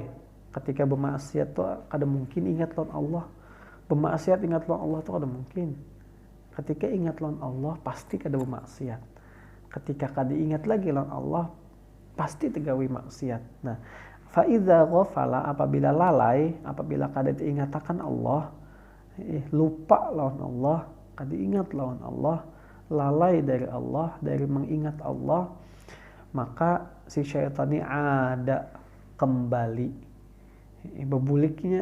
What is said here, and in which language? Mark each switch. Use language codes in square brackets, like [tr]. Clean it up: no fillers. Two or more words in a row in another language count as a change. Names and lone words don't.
[bjn] Ketika bermaksiat tuh kada mungkin ingat lawan Allah, bermaksiat ingat lawan Allah tuh kada mungkin. Ketika ingat lawan Allah pasti kada bermaksiat, ketika kada ingat lagi lawan Allah pasti tegawi maksiat. Nah, [ar] فإذا غفل, [bjn] apabila lalai, apabila kada diingatakan Allah, lupa lawan Allah, kada ingat lawan Allah, lalai dari Allah, dari mengingat Allah, maka si syaitan ini ada kembali, bebulik,